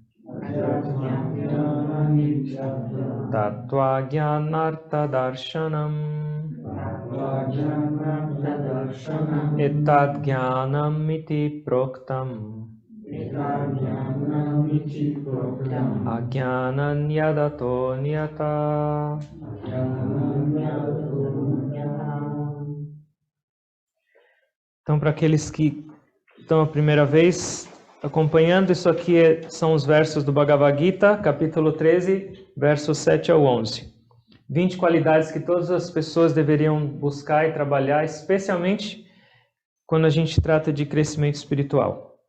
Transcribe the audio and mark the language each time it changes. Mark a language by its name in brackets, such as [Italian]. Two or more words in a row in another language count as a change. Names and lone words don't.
[Sanskrit] तत्त्व ज्ञानार्थ दर्शनम् एतद् ज्ञानम् इति प्रोक्तम् अज्ञानान् यदतो नियत. [Portuguese] Então, para aqueles que estão a primeira vez acompanhando, isso aqui são os versos do Bhagavad Gita, capítulo 13, versos 7 ao 11. 20 qualidades que todas as pessoas deveriam buscar e trabalhar, especialmente quando a gente trata de crescimento espiritual.